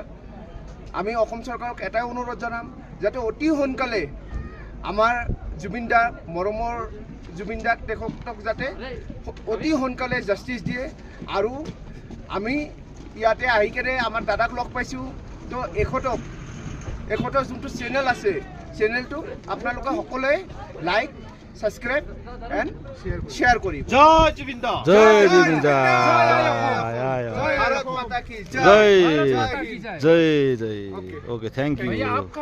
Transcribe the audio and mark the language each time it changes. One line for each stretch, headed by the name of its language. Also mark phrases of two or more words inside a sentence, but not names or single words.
Assamese: আমি অসম চৰকাৰক এটাই অনুৰোধ জনাম যাতে অতি সোনকালে আমাৰ জুবিন দা, মৰমৰ জুবিন দাক, তেখেতক যাতে অতি সোনকালে জাষ্টিছ দিয়ে। আৰু আমি ইয়াতে আহি কেনে আমাৰ দাদাক লগ পাইছোঁ। তো এখেতৰ যোনটো চেনেল আছে, চেনেলটো আপোনালোকে সকলোৱে লাইক,
English: subscribe and share করি।
Assamese: জয় জুবিন দা।
Hindi: जय जुबिन दा। भारत माता की जय भारत माता की जय। जय जय।
English: OK, thank
Hindi: भैया यू। आपका